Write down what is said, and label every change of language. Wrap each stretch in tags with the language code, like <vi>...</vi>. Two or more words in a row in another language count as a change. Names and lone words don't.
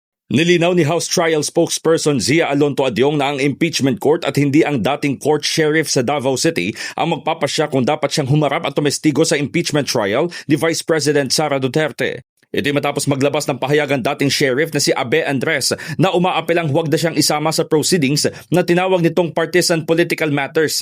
<tl>Nilinaw ni House Trial spokesperson Zia Alonto Adyong na ang</tl> <en>impeachment court</en> <tl>at hindi ang dating</tl> <en>court sheriff</en> <tl>sa Davao City ang magpapasya kung dapat siyang humarap at tumestigo sa</tl> <en>impeachment trial</en> <tl>ni Vice President Sara Duterte. Ito'y matapos maglabas ng pahayagan dating sheriff na si Abe Andres na umaapelang huwag na siyang isama sa proceedings na tinawag nitong</tl> <en>partisan political matters.</en>